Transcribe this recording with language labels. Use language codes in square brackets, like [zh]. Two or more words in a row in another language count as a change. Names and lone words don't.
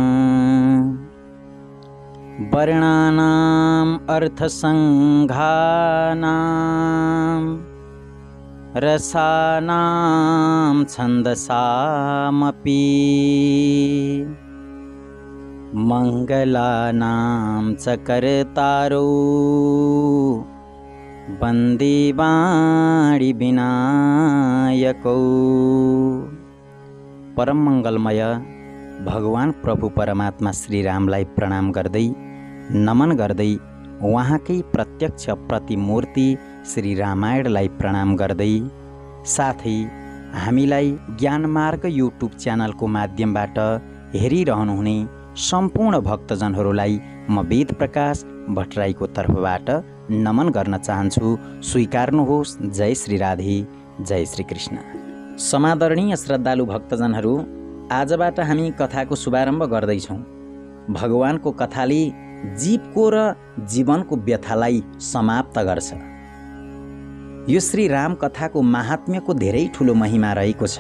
[sa] वर्णानाम् अर्थसंघानां रसानां छन्दसामपि मंगलानां च कर्तारो वन्दे वाणी विनायकौ। [ne] परम मंगलमय भगवान प्रभु परमात्मा श्री रामलाई प्रणाम गर्दै नमन गर्दै उहाँकै प्रत्यक्ष प्रतिमूर्ति श्री रामायणलाई प्रणाम गर्दै साथै हामीलाई ज्ञानमार्ग युट्युब च्यानलको माध्यमबाट हेरिरहनुहुने सम्पूर्ण भक्तजनहरूलाई म वेद प्रकाश भट्टराईको तर्फबाट नमन गर्न चाहन्छु। स्वीकार्नुहोस्। जय श्री राधे, जय श्री कृष्ण। समादरणीय श्रद्धालु भक्तजनहरू, आजबाट हामी कथाको शुभारम्भ गर्दैछौँ। भगवानको कथाले जीवको र जीवनको व्यथालाई समाप्त गर्छ। यो श्री राम कथाको महात्म्यको धेरै ठुलो महिमा रहेको छ।